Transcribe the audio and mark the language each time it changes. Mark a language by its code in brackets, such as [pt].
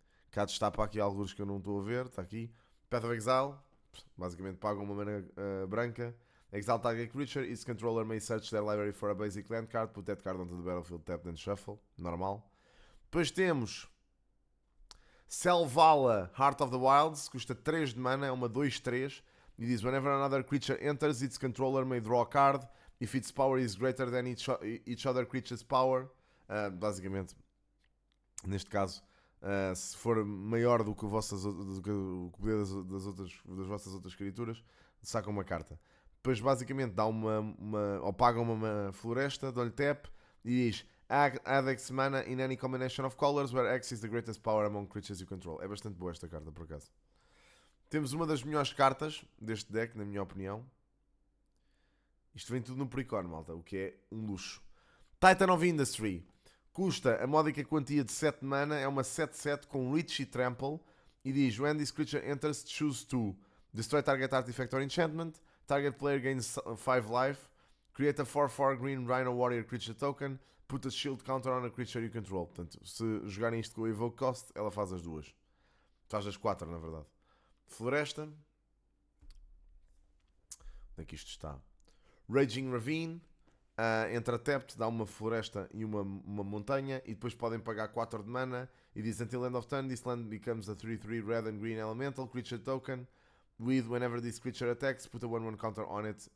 [pt] Cá destapa aqui alguns que eu não estou a ver. Está aqui. Path of Exile. Basicamente pagam uma mana branca. [en] Exile target creature. Its controller may search their library for a basic land card. Put that card onto the battlefield tapped and shuffle. Normal. [pt] Depois temos Selvala Heart of the Wilds. Custa 3 de mana. É uma 2/3. E diz: [en] whenever another creature enters, its controller may draw a card. If its power is greater than each other creature's power. [pt] Basicamente, neste caso, se for maior do que o poder das vossas outras criaturas, sacam uma carta. Depois, basicamente, dá ou pagam uma floresta, dá-lhe tap e diz: [en] add X mana in any combination of colors where X is the greatest power among creatures you control. [pt] É bastante boa esta carta, por acaso. Temos uma das melhores cartas deste deck, na minha opinião. Isto vem tudo no Precon, malta, o que é um luxo. Titan of Industry. Custa a módica quantia de 7 mana, é uma 7/7 com Reach e Trample. E diz: [en] when this creature enters, choose 2. Destroy target artifact or enchantment. Target player gains 5 life. Create a 4/4 green Rhino Warrior creature token. Put a shield counter on a creature you control. [pt] Portanto, se jogarem isto com o Evoke Cost, ela faz as duas. Faz as 4, na verdade. Floresta. Onde é que isto está? Raging Ravine. Entra tapped, dá uma floresta e uma montanha. E depois podem pagar 4 de mana. E diz: [en] until end of turn, this land becomes a 3/3 red and green elemental creature token. With whenever this creature attacks, put a 1/1 counter on it.